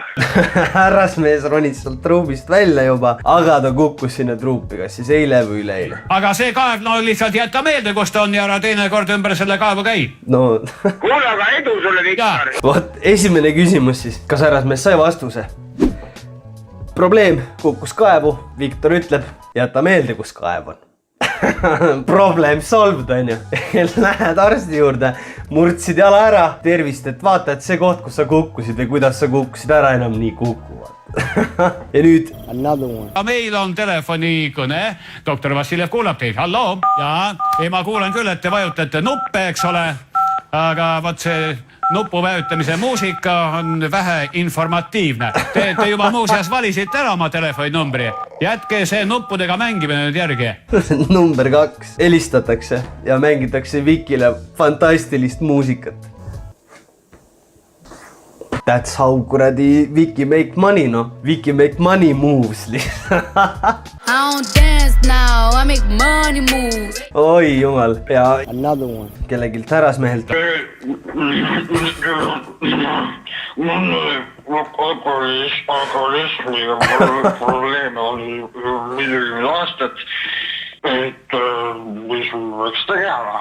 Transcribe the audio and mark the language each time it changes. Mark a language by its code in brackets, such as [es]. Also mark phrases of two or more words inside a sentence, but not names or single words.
[et] Härrasmees ronis sealt truubist välja juba, aga ta kukkus sinna truupi, kas siis eile või üleeile. Aga see kaev, no lihtsalt jätta meelde, kus ta on ja ära teine kord ümber selle kaevu käi. No, Kuule, aga edu sulle, Viktor! vot esimene küsimus siis. Kas härrasmees sai vastuse? Probleem, kukkus kaevu. Viktor ütleb, jäta meelde, kus kaev on. [en] Problem solved [et] on ju. Lähed arsti juurde, murdsid jala ära. Tervist, et vaata, et see koht, kus sa kukkusid või kuidas sa kukkusid ära, enam nii kukuvad. Ja nüüd Meil on telefonikõne, doktor Vassiljev kuulab teid, halloo. Ja ma kuulen küll, et te vajutate nuppe, eks ole. Aga võt see nupu vajutamise muusika on vähe informatiivne. Te juba muuseas valisite ära oma telefoninumbri. Jätke see nuppudega mängimine nüüd järgi. Number 2. Helistatakse ja mängitakse Vikile fantastilist muusikat. [en] That's how kuradi Viki make money, no. Viki make money moves. I don't dance now, I make money moves. [et] Oi jumal. Ja kellegilt härrasmehelt. Mul alkoholismiga probleeme oli midagi aastat, et mis võiks tegema.